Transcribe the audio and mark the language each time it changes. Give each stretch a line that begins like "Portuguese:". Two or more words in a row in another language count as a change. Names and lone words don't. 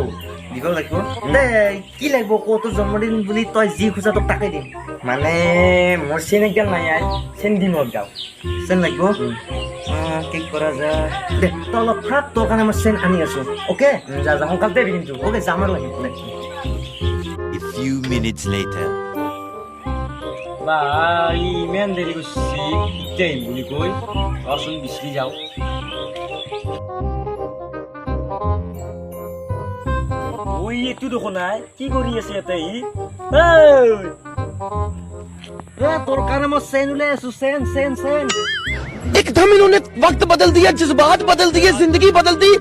Assamese: দিব লাগিব দে। কি লাগিব ক? তোৰ জন্মদিন বুলি তই যি খোজা তোক তাকে দিম। মানে মোৰ চেন একদম নাই আই চেন দিম একদম। চেন লাগিব? কি কৰা যায় দে, তই অলপ থাক, তোৰ কাৰণে মই চেন আনি আছো। অ'কে যা যা সোনকালে দেবি কিন্তু। অ'কে যাম আৰু লাগিব।
English: A few minutes later.
Assamese: বা ইমান দেৰি কৰিছে এতিয়া আহিম বুলি কৈ ৰচোন বিচাৰি যাওঁ। ঐ এইটো দেখোন নাই কি কৰি আছে ইয়াতে ই? তোৰ কাৰণে মই চেন উলাই আছো। চেন চেন চেন।
Hindi: एकदम इन्होंने वक्त बदल दिया, जज्बात बदल दिए, जिंदगी बदल दी।